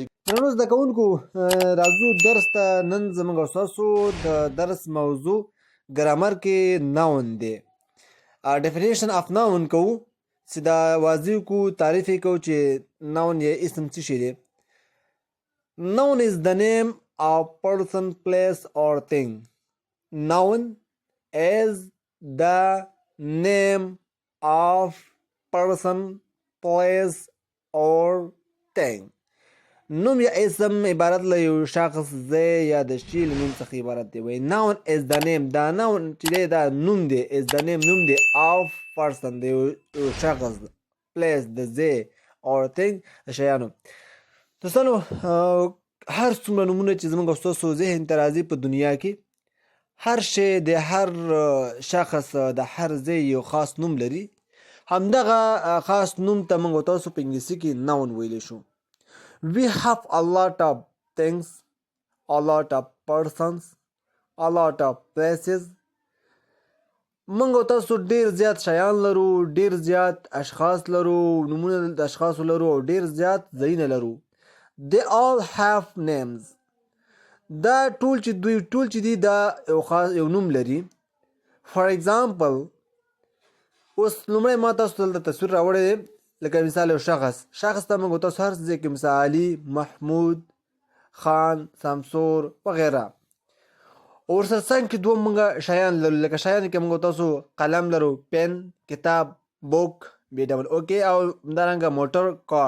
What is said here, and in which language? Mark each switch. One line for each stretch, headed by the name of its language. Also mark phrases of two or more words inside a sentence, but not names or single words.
Pashto: درنو زده کوونکو، راځو درس ته. نن زمونږ ستاسو د درس موضوع ګرامر کې ناون دی.
English: definition of noun
Pashto: کوو چې دا واضح کو تعریف یې کوو چې ناون یا اسم څه شی دی.
English: Noun is the name of person, place or thing. Noun is the name of person, place or thing.
Pashto: نوم یا اسم عبارت له یو شخص ځای یا د شي له نوم څخه عبارت دی. وایي
English: noun is the name.
Pashto: دا noun چې دی دا نوم دی.
English: is the name
Pashto: نوم دی
English: of person
Pashto: د یو شخص، place د ځای
English: or thing
Pashto: د شیانو. دوستانو هر څومره نومونه چې زموږ ستاسو ذهن ته راځي په دنیا کې، هر شی د هر شخص د هر ځای یو خاص نوم لري. همدغه خاص نوم ته موږ تاسو په انګلیسي کې ناون ویلی شو.
English: We have a lot of things, a lot of persons, a lot of places.
Pashto: موږ تاسو ډیر زیات شیان لرو، ډیر زیات اشخاص لرو، نومونه د اشخاصو لرو او ډیر زیات ځایونه لرو.
English: They all have names.
Pashto: دا ټول چې دوی ټول چې دي دا یو خاص یو نوم لري.
English: For example،
Pashto: اوس لومړی ما تاسو ته تصویر راوړی دی لکه مثال یو شخص ته موږ تاسو هر ځای کې مثال علي، محمود، خان، سمسور وغیره. ورسره څنګ کې دوه موږ شیان لرو. لکه شیان کې موږ تاسو قلم لرو، پین، کتاب، بوک، BOOK او همدارنګه موټر، کار.